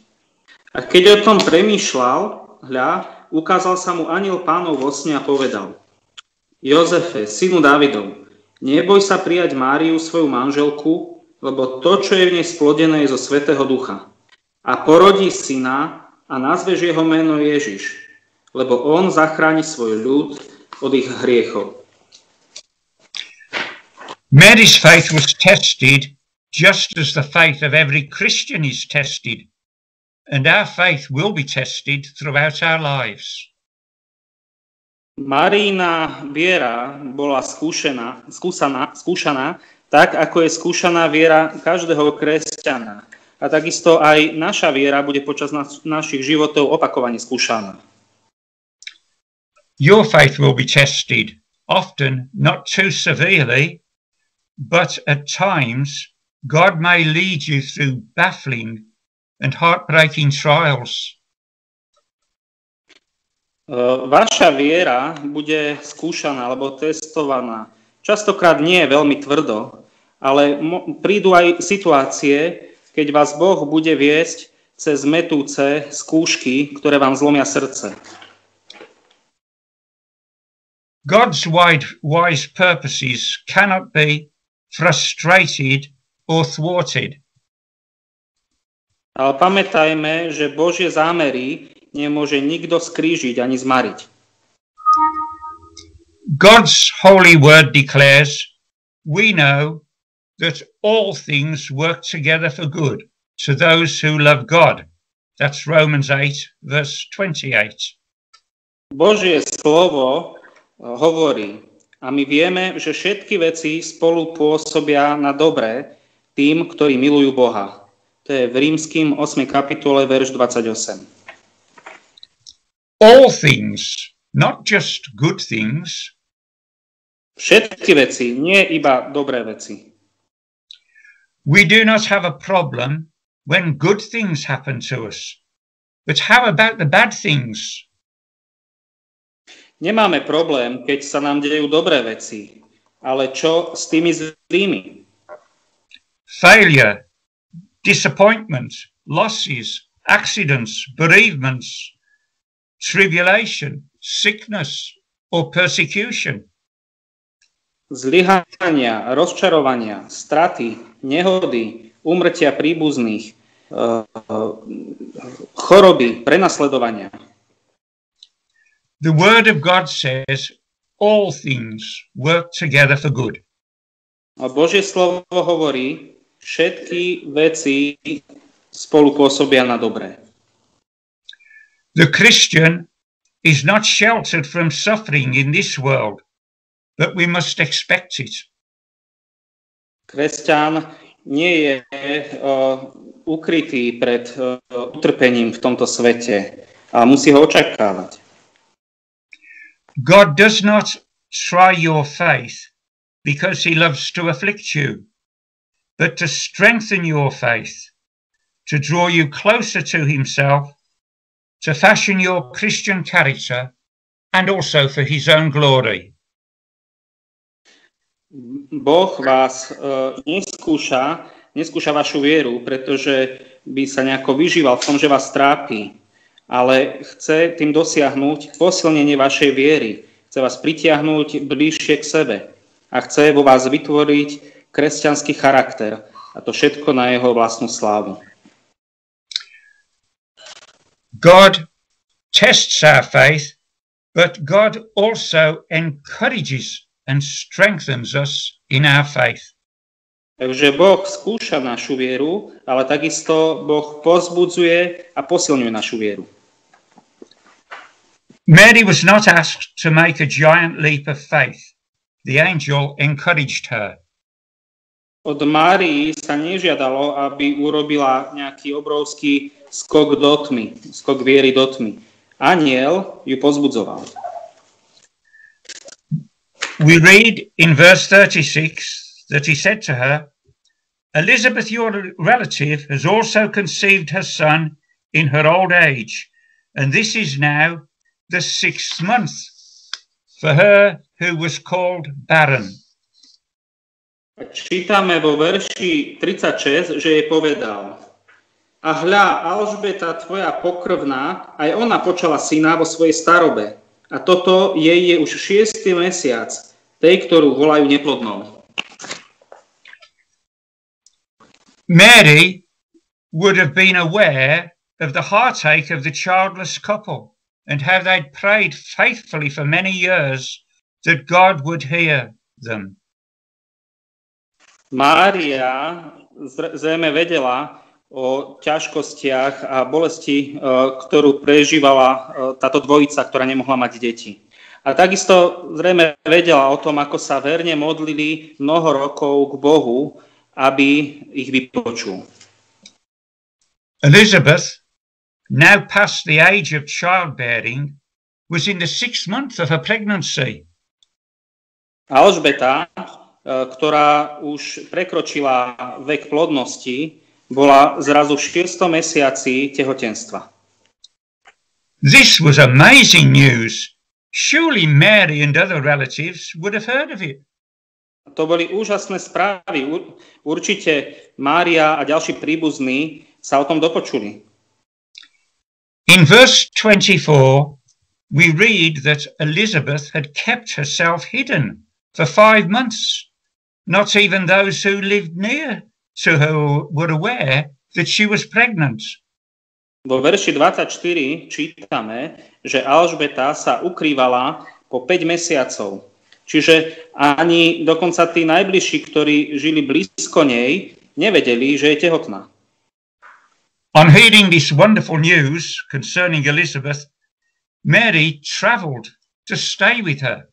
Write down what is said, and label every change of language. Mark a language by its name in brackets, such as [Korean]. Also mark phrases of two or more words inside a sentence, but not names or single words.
[Slovak] A keď o tom premýšľal, hľa, ukázal sa mu anjel Pánov vo sne a povedal: Jozefe, synu Dávidov, neboj sa prijať Máriu, svoju manželku, lebo to, čo je v nej splodené, je zo Svätého Ducha. A porodí syna a nazveš jeho meno Ježiš, lebo on zachráni svoj ľud od ich hriechov. [English] Mary's faith was tested just as the faith of every Christian is tested, and our faith will be tested throughout our lives. [Slovak] Máriina viera bola skúšaná, tak ako je skúšaná viera každého kresťana. A takisto aj naša viera bude počas našich životov opakovane skúšaná. [English] Your faith will be tested, often not too severely, but at times God may lead you through baffling and heartbreaking trials. [Slovak] Vaša viera bude skúšaná alebo testovaná. Častokrát nie je veľmi tvrdo, ale prídu aj situácie, keď vás Boh bude viesť cez metúce skúšky, ktoré vám zlomia srdce. [English] God's wise purposes cannot be frustrated or thwarted. [Slovak] Ale pamätajme, že Božie zámery nemôže nikto skrížiť ani zmariť. [English] God's holy word declares, we know that all things work together for good to those who love God. That's Romans 8, verse 28. [Slovak] Božie slovo hovorí, a my vieme, že všetky veci spolu pôsobia na dobré tým, ktorí milujú Boha. To je v Rímskym 8. kapitole, verš 28. [English] All things, not just good things. [Slovak] Všetky veci, nie iba dobré veci. [English] We do not have a problem when good things happen to us. But how about the bad things? [Slovak] Nemáme problém, keď sa nám dejú dobré veci, ale čo s tými zlými? [English] Failure, disappointment, losses, accidents, bereavements, tribulation, sickness, or persecution. [Slovak] Zlyhania, rozčarovania, straty, nehody, úmrtia príbuzných, choroby, prenasledovania. [English] The word of God says all things work together for good. [Slovak] A Božie slovo hovorí, všetky veci spolu pôsobia na dobré. [English] The Christian is not sheltered from suffering in this world, but we must expect it. [Slovak] Kresťan nie je ukrytý pred utrpením v tomto svete, ale musí ho očakávať. [English] God does not try your faith because he loves to afflict you, but to strengthen your faith, to draw you closer to himself, to fashion your Christian character, and also for his own glory. [Slovak] Boh vás neskúša vašu vieru, pretože by sa nejako vyžíval v tom, že vás trápi, ale chce tým dosiahnuť posilnenie vašej viery. Chce vás pritiahnuť bližšie k sebe a chce vo vás vytvoriť kresťanský charakter. A to všetko na jeho vlastnú slávu. [English] God tests our faith, but God also encourages and strengthens us in our faith. [Slovak] Takže Boh skúša našu vieru, ale takisto Boh povzbudzuje a posilňuje našu vieru. [English] Mary was not asked to make a giant leap of faith. The angel encouraged her. [Slovak] Od Márii sa nežiadalo, aby urobila nejaký obrovský skok do tmy, skok viery do tmy. Anjel ju povzbudzoval. [English] We read in verse 36 that he said to her, Elizabeth, your relative, has also conceived her son in her old age, and this is now the 6th month for her who was called barren. [Slovak] Čítame vo verši 36, že jej povedal: A hľa, Alžbeta, tvoja pokrvná, aj ona počala syna vo svojej starobe. A toto jej je už 6. mesiac, tej, ktorú volajú neplodnou. [English] Mary would have been aware of the heartache of the childless couple and how they'd prayed faithfully for many years that God would hear them. [Slovak] Mária zrejme vedela o ťažkostiach a bolesti, ktorú prežívala táto dvojica, ktorá nemohla mať deti. A takisto zrejme vedela o tom, ako sa verne modlili mnoho rokov k Bohu, aby ich vypočul. [English] Elizabeth, now past the age of childbearing, was in the 6th month of her pregnancy. [Slovak] Alžbeta, ktorá už prekročila vek plodnosti, bola zrazu v 6. mesiaci tehotenstva. [English] This was amazing news. Surely Mary and other relatives would have heard of it. [Slovak] To boli úžasné správy. Určite Mária a ďalší príbuzní sa o tom dopočuli. [English] In verse 24, we read that Elizabeth had kept herself hidden for 5 months. Not even those who lived near to her were aware that she was pregnant. [Slovak] Vo verši 24 čítame, že Alžbeta sa ukrývala po 5 mesiacov. Čiže ani dokonca tí najbližší, ktorí žili blízko nej, nevedeli, že je tehotná. [English] On hearing this wonderful news concerning Elizabeth, Mary travelled to stay with her.